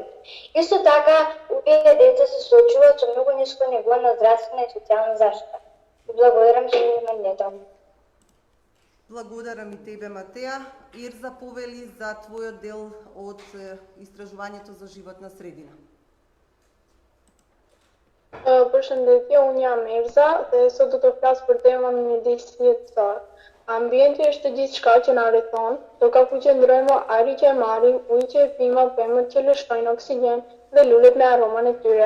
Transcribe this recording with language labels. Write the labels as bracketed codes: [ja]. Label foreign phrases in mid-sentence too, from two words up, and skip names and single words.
[mk] Исто така, овие деца се соочуваат со многу ниско ниво на здравствена и социјална заштита. Благодарам за вниманието. Благодарам и тебе, Матеја. Ерза повели за твојот дел од истражувањето за животна средина. [sq] Përshëndetje, unë jam Erza dhe sot do të flas për temën mjedisi jetësor. Ambienti është gjithçka që na rrethon, do ka përqendrojmë ajri që e marrim, ujë që e pim, pemët që lëshojnë oksigjen dhe lulet me aromën e tyre.